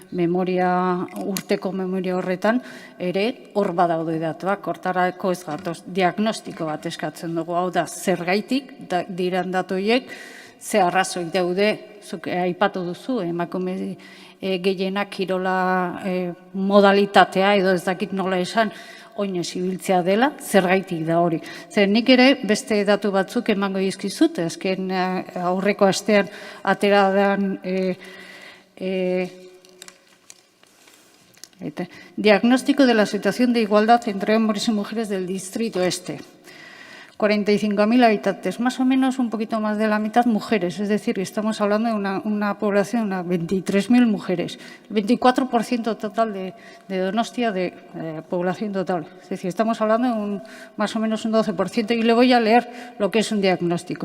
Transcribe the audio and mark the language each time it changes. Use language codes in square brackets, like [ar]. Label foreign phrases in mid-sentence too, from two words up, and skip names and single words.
[eu] urteko memoria horretan, ere hor badaude datuak, hortarako ez gatoz, diagnostiko bat eskatzen dugu, hau da, zergaitik diran datu horiek, ze arrazoi daude, zuk aipatu duzu, emakume gehienak kirola modalitatea, edo ez dakit nola esan, oinez ibiltzea dela, zergaitik da hori. Zer nik ere beste datu batzuk emango dizkizut, azken aurreko astean atera den [es] diagnóstico de la situación de igualdad entre hombres y mujeres del Distrito Este. 45.000 habitantes, más o menos un poquito más de la mitad mujeres, es decir, estamos hablando de una población de unas 23.000 mujeres, el 24% total de Donostia de población total, es decir, estamos hablando de más o menos un 12%, y le voy a leer lo que es un diagnóstico.